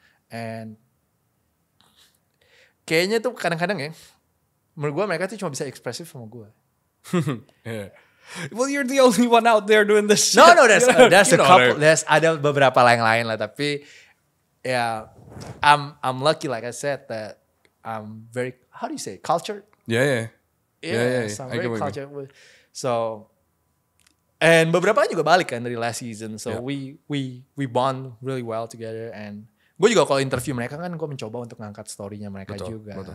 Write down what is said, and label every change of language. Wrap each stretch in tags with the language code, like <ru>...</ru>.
<id>And kayaknya tuh kadang-kadang ya, menurut gue mereka tuh cuma bisa ekspresif sama gue.</id> <en>Yeah. Well, you're the only one out there doing this shit. No, there's a couple. There. There's</en> <id>ada beberapa lain lah, tapi ya,</id> <en>I'm lucky, like I said, that I'm very, how do you say, cultured? Yeah. So I'm I get what you cultured.</en> <id>So, and beberapa juga balik kan dari</id> <en>last season. So we bond really well together.</en> <id>And gue juga kalau interview mereka kan gue mencoba untuk ngangkat story-nya mereka juga.</id>